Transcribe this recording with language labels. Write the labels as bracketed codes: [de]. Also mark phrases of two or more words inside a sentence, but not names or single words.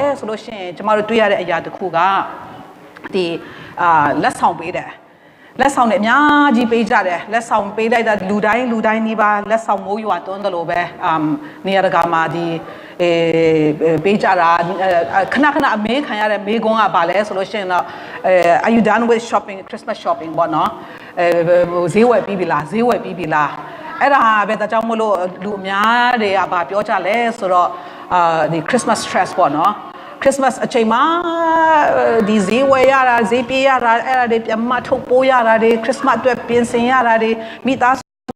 [my] ဆိုလို့ရှင်ကျမတို့တွေ့ရတဲ့အရာတစ်ခုကဒီလက်ဆောင်ပေးတယ်လက်ဆောင်တွေအများကြီးပေးကြတယ်လက်ဆောင်ပေးလိုက်တာလူတိုင်းနီးပါး လက်ဆောင်မိုးရွာတွန်းတယ်လို့ပဲနေရာတကာမှာဒီပေးကြတာခဏအမေးခံရတဲ့မေးခွန်းကဘာလဲဆိုလို့ရှိရင်တော့ [en] are you done with shopping Christmas shopping [my] ပေါ့နော်ဈေးဝယ်ပြီးပြီလားအဲ့ဒါပဲဒါကြောင့်မလို့လူအများတွေကဘာပြောကြလဲဆိုတော့ဒီ [en] Christmas stress [my] ပေါ့နော်Christmas အချိန်မှာဒီဈေးဝယ်ရတာဈေးပြေးရတာအဲ့ဒါတွေပြန်မထုတ်ပိုးရတာတွေ Christmas အတွက်ပြင်ဆင်ရတာတွေမိသားစု